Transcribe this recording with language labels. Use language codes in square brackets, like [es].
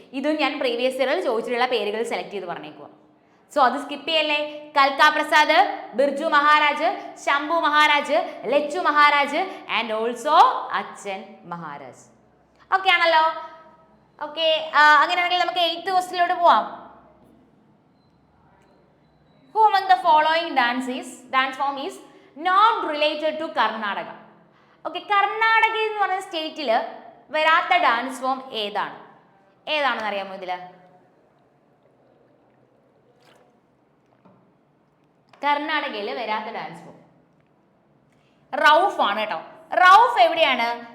[ml] ഇതും ഞാൻ പ്രീവിയസ് ഇയറിൽ ചോദിച്ചിട്ടുള്ള പേരുകൾ സെലക്ട് ചെയ്ത് പറഞ്ഞേക്കുക. സോ അത് സ്കിപ്പ് ചെയ്യല്ലേ. കൽക്ക പ്രസാദ്, ബിർജു മഹാരാജ്, ശംഭു മഹാരാജ്, ലച്ചു മഹാരാജ് ആൻഡ് ഓൾസോ അച്ഛൻ മഹാരാജ്. ഓക്കെ ആണല്ലോ. ഓക്കെ, അങ്ങനെയാണെങ്കിൽ നമുക്ക് 8th ക്വസ്റ്റ്യനിലോട്ട് പോവാം. [en] Who among the following dance form is not related to Karnataka? [ml] Okay, Karnataka എന്ന് പറഞ്ഞ സ്റ്റേറ്റിൽ വരാത്ത ഡാൻസ് ഫോം ഏതാണെന്ന് അറിയാമോ? ഇതില് കർണാടകയിൽ വരാത്ത ഡാൻസ് ഫോം റൗഫ് ആണ് കേട്ടോ. റൗഫ് എവിടെയാണ്?